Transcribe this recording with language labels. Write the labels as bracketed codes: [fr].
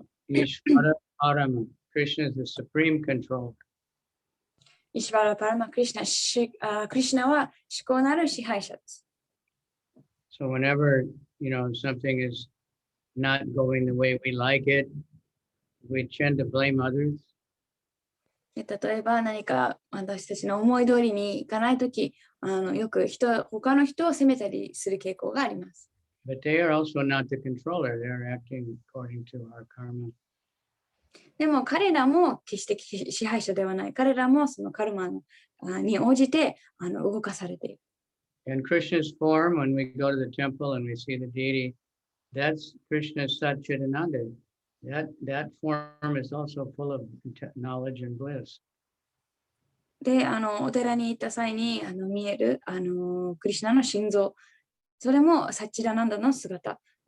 [en] īśvaraḥ Krishna is the supreme control. [ja] イシュバラ・パラマ・クリシュナ、クリシュナは至高なる支配者です。 [en] So whenever, something is not going the way we like it, we tend to blame others. [ja] 例えば何か私たちの思い通りにいかないとき、よく他の人を責めたりする傾向があります。 [en] But they are also not the controller. They are acting according to our karma. [ja] でも彼らも決して支配者ではない。彼らもそのカルマに応じて動かされている。 [en] In Krishna's form, when we go to the temple and we see the deity, that's Krishna's sac-cid-ānanda. That form is also full of knowledge and bliss. [ja] で、お寺に行った際に見えるクリシュナの心臓、それもサッチダナンダの姿。